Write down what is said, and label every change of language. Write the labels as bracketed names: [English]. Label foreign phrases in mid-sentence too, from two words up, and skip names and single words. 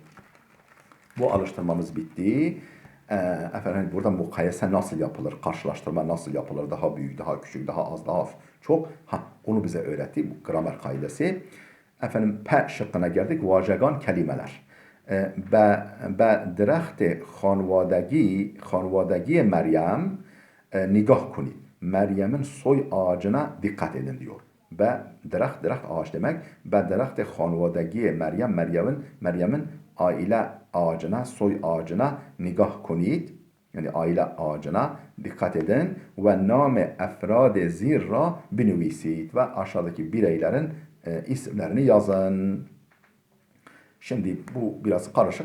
[Turkish] Bu alıştırmamız bitti. Efendim burada mukayese nasıl yapılır? Karşılaştırma nasıl yapılır? Daha büyük, daha küçük, daha az, daha çok. Onu bize öğretti. Bu gramer kaidesi. Efendim P şıkkına geldik. [Persian] Vajegan kelimeler. به درخت خانوادگی مریم نگاه کنید. [Turkish] Meryem'in soy ağacına dikkat edin diyor. [Persian] به درخت [Turkish] ağaç demek. [Persian] به درخت خانوادگی [Turkish] Meryem'in aile ağacına, soy ağacına [Persian] نگاه کنید. [Turkish] Yani aile ağacına dikkat edin. [Persian] و نام افراد زیر را بنویسید. [Turkish] Ve aşağıdaki bireylerin isimlerini yazın. Şimdi bu biraz karışık.